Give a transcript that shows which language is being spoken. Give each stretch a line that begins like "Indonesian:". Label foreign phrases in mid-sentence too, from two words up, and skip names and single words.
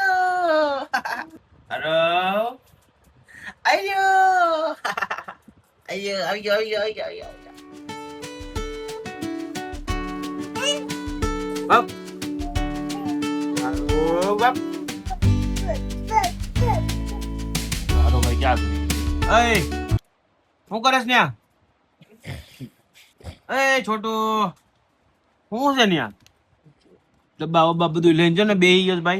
Gujarati: Halo. Ayo. Ayo, ayo, ayo, ayo, ayo. Bab. Halo, Bab. Halo, ભાઈ ક્યાં ગઈ? એ શું કરસ ન્યા? એ છોટુ શું છે ન્યા? ડબ્બા વબ્બા બધું લઈને જો ને બેહી ગયો છે ભાઈ.